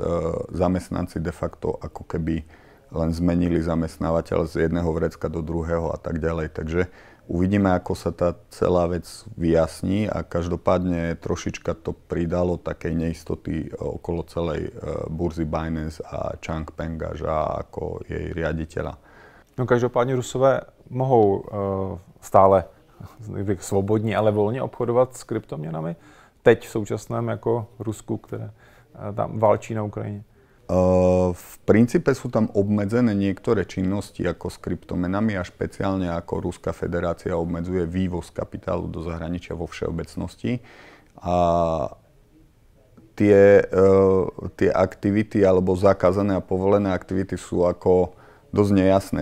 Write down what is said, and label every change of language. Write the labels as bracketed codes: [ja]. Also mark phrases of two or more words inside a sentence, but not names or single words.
[sk] Zamestnanci [la] de facto [sk] ako keby len zmenili zamestnávateľ z jedného vrecka do druhého a tak ďalej. Takže uvidíme, ako sa tá celá vec vyjasní a každopádne trošička to pridalo takej neistoty okolo celej burzy Binance a Changpeng ako jej riaditeľa. [cs] No každopádně Rusové mohou stále svobodně, ale volně obchodovat s kryptoměnami. Teď v současném jako Rusku, které tam válčí na Ukrajině. [sk] V princípe sú tam obmedzené niektoré činnosti ako s kryptomenami a špeciálne ako Ruská federácia obmedzuje vývoz kapitálu do zahraničia vo všeobecnosti. A tie aktivity alebo zakázané a povolené aktivity sú ako dosť nejasné.